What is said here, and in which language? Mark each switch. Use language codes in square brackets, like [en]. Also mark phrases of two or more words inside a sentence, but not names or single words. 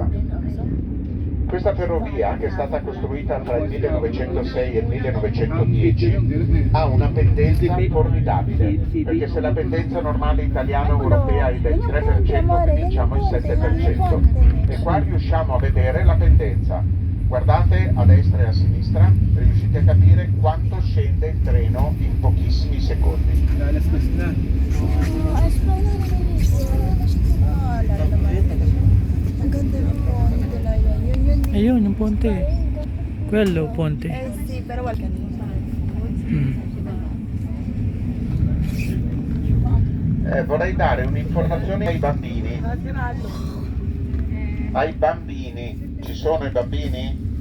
[it] Questa ferrovia, che è stata costruita tra il 1906 e il 1910, ha una pendenza formidabile, perché se la pendenza normale italiana o europea è del 3%, cominciamo il 7%. E qua riusciamo a vedere la pendenza. Guardate a destra e a sinistra, riuscite a capire quanto scende il treno in pochissimi secondi. [tl] Ang ganda ng ponte, Delilah. Yun. Ayun, yung ponte. [it] Quello, ponte. Sì, però qualche anno fa. Vorrei dare un'informazione ai bambini. Ai bambini, ci sono i bambini?